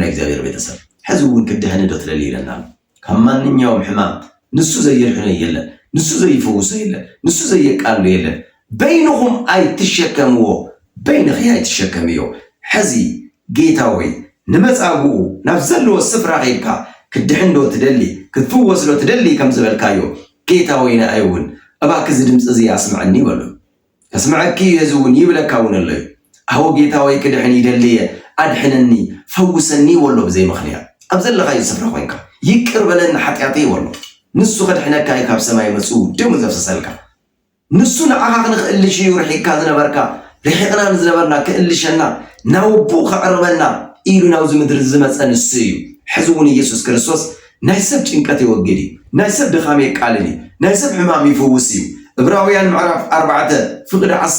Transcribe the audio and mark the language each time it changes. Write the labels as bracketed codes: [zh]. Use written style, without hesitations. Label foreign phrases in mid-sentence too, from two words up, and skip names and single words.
[ti] ናይ እግዚአብሔር ቤተሰብ ሕዚ እውን ክድሕን ዶ ትደሊ ይለና ካብ ማንኛውም ሕማም ንሱ ዘየድሕነ የለን ንሱ ዘይፈውስ የለን ንሱ ዘየቃሉ የለን በይንኹም ኣይትሸከምዎ በይንኺ ኣይትሸከምዮ ሕዚ ጌታ ወይ ንመጻጉዕ ናብ ዘለዎ ስፍራ ኸይድካ ክድሕን ዶ ትደሊ ክትፍወስ ዶ ትደሊ ከም ዝበልካዮ ጌታ ወይ ንኣይውን እባክህ ድምፅ እዚ ኣስምዐኒ በሎ ከስምዐኪ የዝውን ይብለካ እውን ኣሎ ኣዎ ጌታ ወይ ክድሕን ይደልየ ኣድሕነኒ ፈውሰኒ ወሎ ብዘይ ምኽንያት ኣብ ዘለኻዮ ስፍራ ኮይንካ ይቅር በለኒ ሓጢኣተይ ወሎ ንሱ ከድሕነካ ካብ ሰማይ መፁ ደሙ ዘፍሰሰልካ ንሱ ንዓኻ ክንክእልሽ እዩ ርሒካ ዝነበርካ ርሒቕና ንዝነበርና ክእልሸና ናውቡ ከዕርበና ኢሉ ናብዚ ምድሪ ዝመፀ ንሱ እዩ ሕዚ እውን ኢየሱስ ክርስቶስ ናይ ሰብ ጭንቀት ይወግድ እዩ ናይ ሰብ ድኻም የቃልል እዩ ናይ ሰብ ሕማም ይፈውስ እዩ ዕብራውያን ምዕራፍ 4 ፍቅዲ